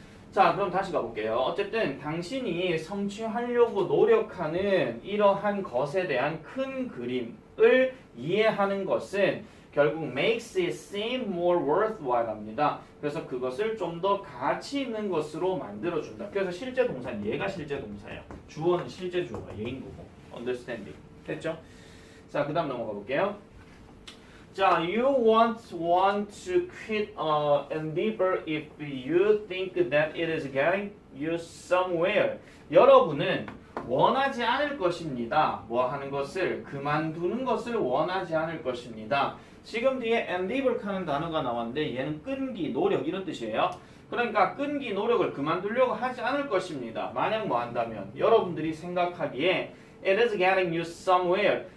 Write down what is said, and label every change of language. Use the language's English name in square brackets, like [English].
[Korean] 자, 그럼 다시 가볼게요. 어쨌든 당신이 성취하려고 노력하는 이러한 것에 대한 큰 그림을 이해하는 것은 결국 [English] makes it seem more worthwhile [Korean] 합니다. 그래서 그것을 좀 더 가치 있는 것으로 만들어준다. 그래서 실제 동사는 얘가 실제 동사예요. 주어는 실제 주어가 얘인 거고. understanding. 됐죠? 자, 그 다음 넘어가 볼게요. [English] 자, you won't want to quit endeavor if you think that it is getting you somewhere. [Korean] 여러분은 원하지 않을 것입니다. 뭐 하는 것을 그만두는 것을 원하지 않을 것입니다. 지금 뒤에 endeavor 하는 단어가 나왔는데 얘는 끈기, 노력 이런 뜻이에요. 그러니까 끈기, 노력을 그만두려고 하지 않을 것입니다. 만약 뭐 한다면 여러분들이 생각하기에 [English] it is getting you somewhere.